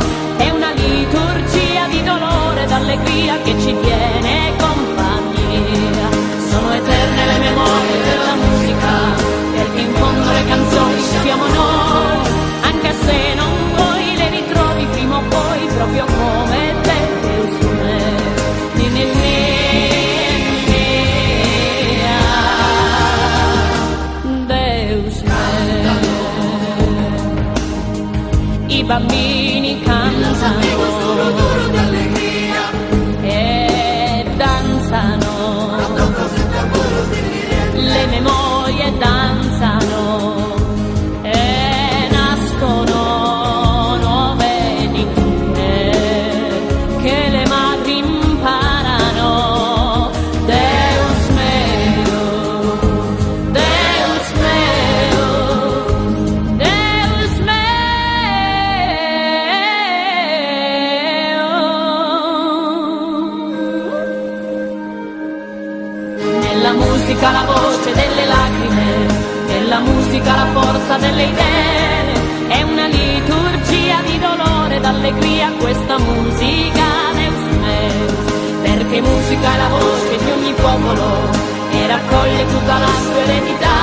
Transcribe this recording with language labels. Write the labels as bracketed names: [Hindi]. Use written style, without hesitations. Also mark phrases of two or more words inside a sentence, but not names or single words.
[Italian] È una liturgia di dolore ed allegria che ci tiene compagnia. Sono eterne le memorie della musica, perché in fondo le canzoni siamo noi, anche se non vuoi le ritrovi prima o poi, proprio come te, [Sardinian] Deus meu, ni, ni, ni, Deus meu. [Italian] I bambini cantano e danzano, le memorie danzano e nascono nuove lingue che le madri imparano. [Sardinian] Deus meu, Deus meu, Deus meu. [Italian] Nella musica la voce delle lacrime, nella musica la forza delle idee, è una liturgia di dolore ed allegria questa musica, [Sardinian] Deus meu, [Italian] perché musica è la voce di ogni popolo e raccoglie tutta la sua eredità.